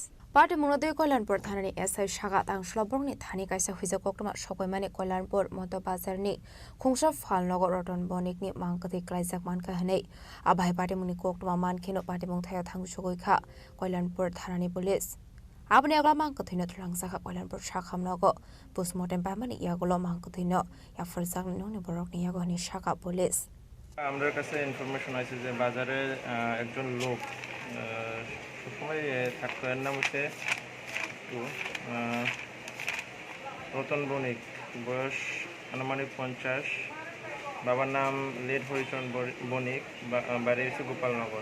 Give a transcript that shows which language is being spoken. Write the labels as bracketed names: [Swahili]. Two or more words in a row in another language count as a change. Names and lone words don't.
[Kok Borok] Party Munodui Koilanpur Thanani SI Shaga Tang Shloborni Thani Kaisa Huiza Koktma Shokoimani Koilanpur Motor Bazar ni Khungsa Fanlogo Roton Bonik ni Mankathi Klaisak Manka Hane. Abai Patimuni Koktma Mankino Patimu Thangu Shogika Koilanpur Thanani Police. Abni agla Mankathino Trangsaka Koilanpur Shakhamlogo Postmortem Pamani Yagulo Mankathino Yafarsak Noni Borok ni Yago ni Shaka Police. [Bangla] আমাদের কাছে ইনফরমেশন আছে যে বাজারে একজন লোক সবসময় থাকতো, এর নাম হচ্ছে রতন বণিক, বয়স আনুমানিক 50, বাবার নাম লেট হরিচরণ বণিক, বাড়ি হচ্ছে গোপালনগর।